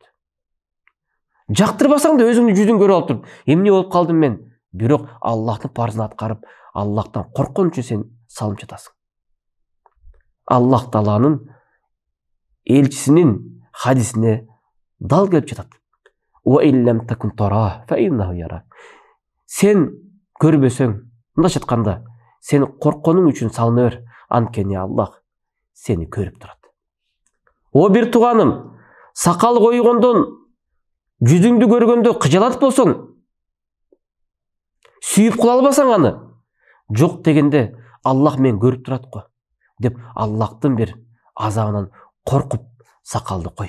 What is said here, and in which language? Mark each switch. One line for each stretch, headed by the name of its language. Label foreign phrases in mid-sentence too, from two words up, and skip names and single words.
Kyrgyz: Жактырбасаң да өзүңдүн жүзүн көрүп алып туруп, эмне болуп калдым мен? Бирок Аллахтын парзын аткарып, Аллахтан корккон үчүн сен салым жатасың. Аллах Тааланын элчисинин хадисине дал келип жатат.
Arabic: وإن لم تكن تراه فإنه يراك.
Kyrgyz: Сен көрбөсөң, мындайча айтканда, сен коркконуң үчүн салына бер, анткени Аллах сени көрүп турат. О бир тууганым, сакал койгондон, жүзүңдү көргөндө кыжалат болсоң, сүйүп кыла албасаң аны, жок дегенде Аллах мен көрүп турат го деп Аллахтын бир азабынан коркуп сакалды кой.